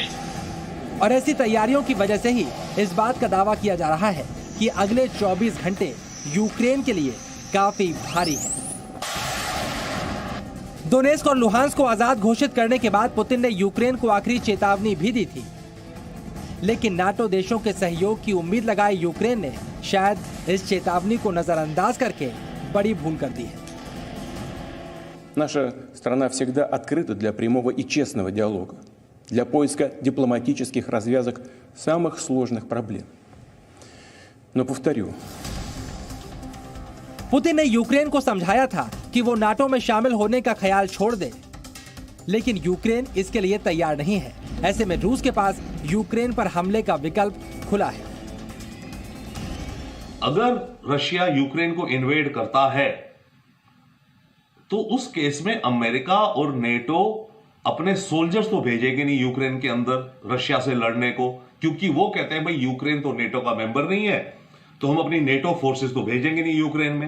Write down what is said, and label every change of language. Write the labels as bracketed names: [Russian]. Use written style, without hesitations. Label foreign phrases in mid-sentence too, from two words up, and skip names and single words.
[Hindi] और ऐसी तैयारियों की वजह से ही इस बात का दावा किया जा रहा है कि अगले 24 घंटे यूक्रेन के लिए काफी भारी है। डोनेस्क और लुहांस्क को आजाद घोषित करने के बाद पुतिन ने यूक्रेन को आखिरी चेतावनी भी दी थी, लेकिन नाटो देशों के सहयोग की उम्मीद लगाए यूक्रेन ने शायद इस चेतावनी को नजरअंदाज करके बड़ी भूल कर दी है। [Russian] Наша страна всегда открыта для прямого и честного диалога, для поиска дипломатических развязок самых сложных проблем. Но повторю, [Hindi] पुतिन ने यूक्रेन को समझाया था कि वो नाटो में शामिल होने का ख्याल छोड़ दे, लेकिन यूक्रेन इसके लिए तैयार नहीं है। ऐसे में रूस के पास यूक्रेन पर हमले का विकल्प खुला है। अगर रशिया यूक्रेन को इन्वेड करता है तो उस केस में अमेरिका और नेटो अपने सोल्जर्स तो भेजेंगे नहीं यूक्रेन के अंदर रशिया से लड़ने को, क्योंकि वो कहते हैं भाई यूक्रेन तो नेटो का मेंबर नहीं है, तो हम अपनी नेटो फोर्सेस तो भेजेंगे नहीं यूक्रेन में।